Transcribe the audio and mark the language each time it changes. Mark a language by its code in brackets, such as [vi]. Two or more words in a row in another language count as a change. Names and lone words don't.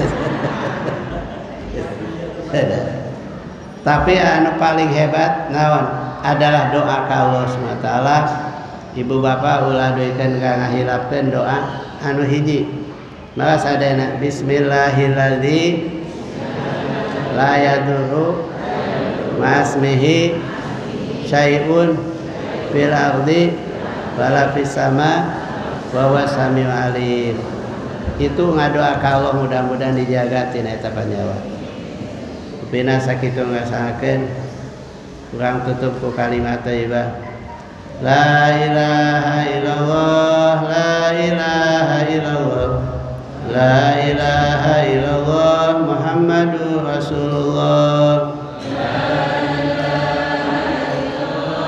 [su] Tapi anu paling hebat naon adalah doa ka Allah [ar] سبحانه وتعالى. [su] Ibu bapak ulah duikeun ka ngahilapkeun doa anu hiji. Maka sadayana [ar] بسم الله الذي لا يضر مع اسمه شيء في الأرض ولا في السماء وهو السميع العليم. [su] Itu ngadoa ka Allah mudah-mudahan dijaga tina eta panyawa. Upina sakitu ngasahakeun urang tutup ku [ar] كلمة طيبة لا إله إلا الله لا إله إلا الله لا إله إلا الله محمد رسول الله لا إله إلا الله